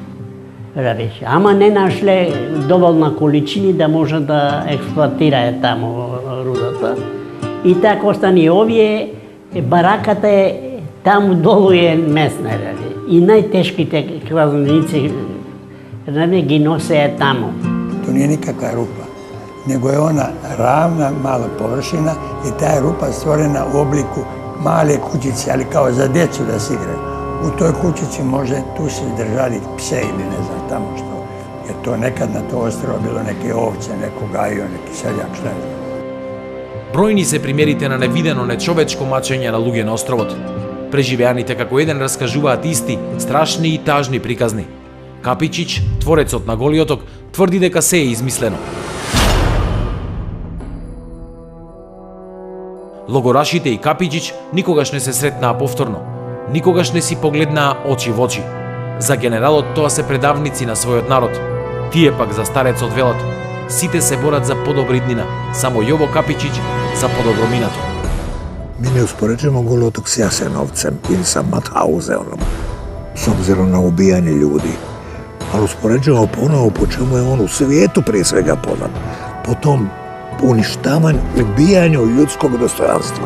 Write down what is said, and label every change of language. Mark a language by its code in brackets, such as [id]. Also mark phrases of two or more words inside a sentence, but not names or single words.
[mk] Ама не нашле доволна количини да може да експлоатираат таму рудата. И така остани овие, бараката е таму долу е местна, и најтешките кладенници ги носе таму. [bs] To nije nikakva rupa, nego je ona ravna, mala površina i ta je rupa stvorena u obliku male kućice, ali kao za djecu da se igraju. U toj kućici može tu se držali pse ili ne znam tamo što. Jer to nekad na to ostrvo bilo neke ovce, neko gajio, neki seljak, šta je. [mk] Бројни се примерите на невидено нечовечко мачење на луѓе на островот. Преживеаните како еден раскажуваат исти, страшни и тажни приказни. Капичич, творецот на Голиот оток, тврди дека се е измислено. Логорашите и Капичич никогаш не се сретнаа повторно. Никогаш не си погледнаа очи во очи. За генералот тоа се предавници на својот народ. Тие пак за старецот велат: сите се борат за подобра иднина, само Јово Капичич за подобро минато. [hr] Mi ne uspoređujemo Goli otok s Jasenovcem ili sa Mathausenom, s obzirom na ubijanje ljudi. Ali uspoređujemo ponovo po čemu je on u svijetu prije svega poznat. Po tom uništavanju, ubijanju ljudskog dostojanstva.